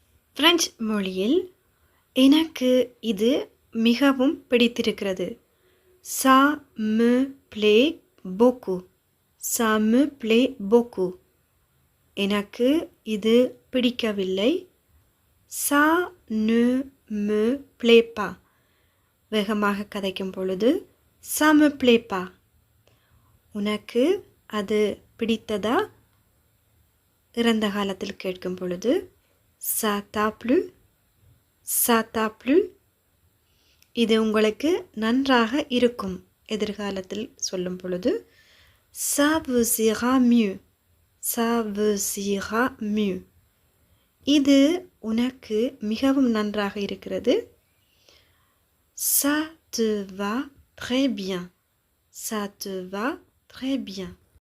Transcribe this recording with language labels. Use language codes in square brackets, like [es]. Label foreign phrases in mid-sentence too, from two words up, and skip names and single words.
[ta] பிரெஞ்சு மொழியில் எனக்கு இது மிகவும் பிடித்திருக்கிறது. [fr] Ça me plaît beaucoup. Ça me plaît beaucoup. [ta] எனக்கு இது பிடிக்கவில்லை. [fr] Ça ne me plaît pas. [ta] வேகமாக கதைக்கும் பொழுது [fr] ça me plaît pas. [ta] உனக்கு அது பிடித்ததா? இறந்த காலத்தில் கேட்கும் பொழுது [fr] ça t'a plu? Ça t'a plu? [ta] இது உங்களுக்கு நன்றாக இருக்கும். எதிர்காலத்தில் சொல்லும் பொழுது [fr] ça vous ira mieux. Ça vous ira mieux. [ta] இது உனக்கு மிகவும் நன்றாக இருக்கிறது. [fr] Ça te va très bien. Ça te va très bien.